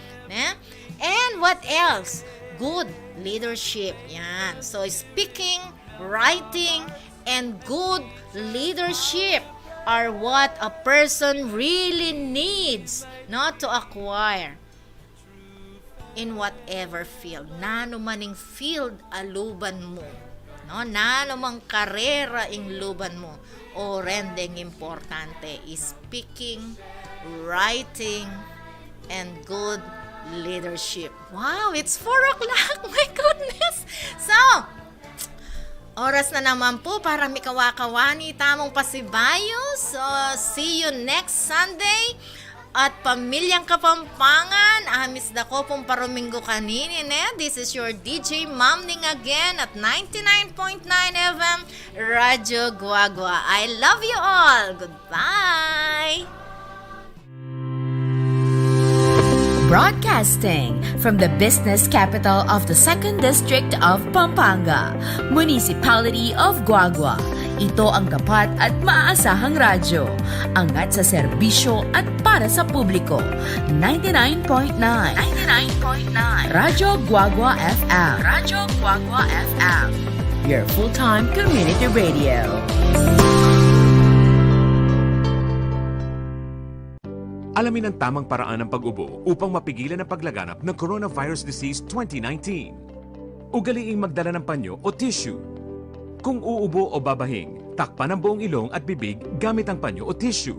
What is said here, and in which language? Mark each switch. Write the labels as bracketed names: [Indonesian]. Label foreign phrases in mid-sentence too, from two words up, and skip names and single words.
[English] And what else? Good leadership. Yan. So, speaking, writing, and good leadership are what a person really needs not to acquire in whatever field. [Pampanga] Nano maning field aluban mo. No? Nano mang karera ing luban mo. O rendeng importante is [English] speaking, writing, and good leadership. Wow, it's 4 o'clock. My goodness. So, [Pampanga] oras na naman po para mikawakawani tamong pasibayo. [English] So, see you next Sunday. [Pampanga] At Pamilyang Kapampangan, amis da ko pong paruminggo kaninin. [English] This is your DJ Mamning again at 99.9 FM Radyo Guagua. I love you all. Goodbye. Broadcasting from the business capital of the 2nd District of Pampanga, Municipality of Guagua. [Filipino] Ito ang tapat at maaasahang radyo. Angat sa serbisyo at para sa publiko. 99.9 Radyo Guagua FM. Radyo Guagua FM. [English] Your full-time community radio. [Filipino] Alamin ang tamang paraan ng pag-ubo upang mapigilan ang paglaganap ng Coronavirus Disease 2019. Ugaliing magdala ng panyo o tissue. Kung uubo o babahing, takpan ang buong ilong at bibig gamit ang panyo o tissue.